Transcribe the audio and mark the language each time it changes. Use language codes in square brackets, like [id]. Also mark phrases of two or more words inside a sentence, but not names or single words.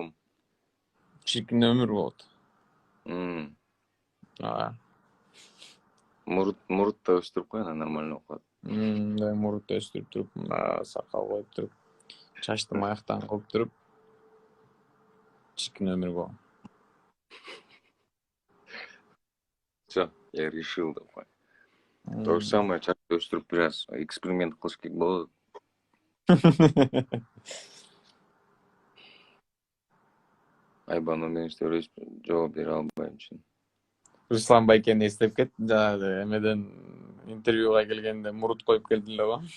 [ky] Чиркин өмүр болот. Мурут да өстүрүп кой, анан нормально болуп калат. Мурут өстүрүп туруп, сакал коюп туруп, чачты маяктан кылып туруп, чиркин өмүр го. [ru] Всё, я решил [ky] деп кой. [ru] То же самое, [ky] чачты өстүрүп бир аз эксперимент кылыш керек болот. Айбан мен жооп бере албайм чын. Руслан Байкени эстеп кетти, жанагы эмеден интервьюга келгенде мурут коюп келди эле го.